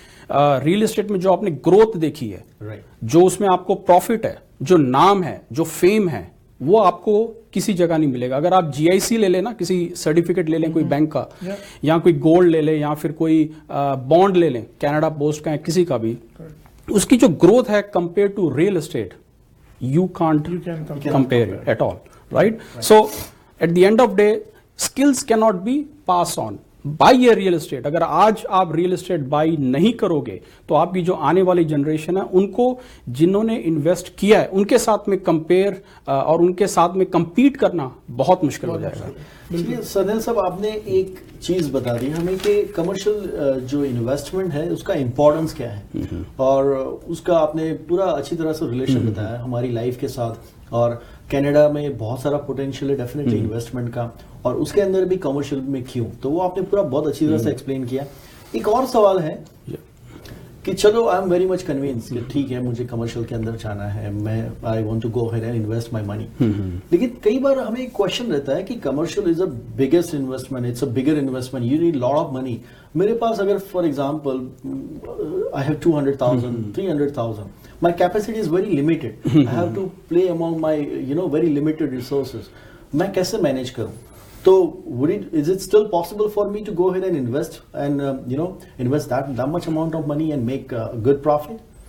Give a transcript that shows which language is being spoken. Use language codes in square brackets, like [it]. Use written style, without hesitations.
[hi] Real estate में जो आपने ग्रोथ देखी है, जो उसमें आपको प्रॉफिट है, जो नाम है, जो फेम है, वो आपको किसी जगह नहीं मिलेगा। अगर आप GIC ले लें ना, किसी सर्टिफिकेट ले लें कोई बैंक का, या कोई गोल्ड ले लें, या फिर कोई बॉन्ड ले लें, कनाडा पोस्ट का, किसी का भी, उसकी जो ग्रोथ है compare to real estate, you can't compare it at all, right? [en] So at the end of day, skills cannot be passed on. Buy a real estate. [hi] अगर आज आप रियल एस्टेट बाई नहीं करोगे तो आपकी जो आने वाली जनरेशन है उनको, जिन्होंने इन्वेस्ट किया है, उनके साथ में कंपेयर और उनके साथ में compete करना बहुत मुश्किल हो जाएगा। चलिए सनिल साहब, आपने एक चीज बता दी हमें कि कमर्शियल जो इन्वेस्टमेंट है उसका इम्पोर्टेंस क्या है, और उसका आपने पूरा अच्छी तरह से रिलेशन बताया हमारी लाइफ के साथ, और कनाडा में बहुत सारा पोटेंशियल है डेफिनेटली इन्वेस्टमेंट का, और उसके अंदर भी कमर्शियल में क्यों, तो वो आपने पूरा बहुत अच्छी तरह से एक्सप्लेन किया। एक और सवाल है कि चलो I am very much convince कि ठीक है मुझे कमर्शियल के अंदर जाना है, मैं I want to go ahead and invest my money, लेकिन कई बार हमें एक क्वेश्चन रहता है कि commercial is a biggest investment, it's a bigger investment, you need lot of money. [en] मेरे पास अगर for example I have 200,000 300,000, my capacity is very limited, I have to play among my very limited resources, मैं कैसे manage करूं? तो is it still possible for me to go ahead and invest and invest that much amount of money and make a good profit?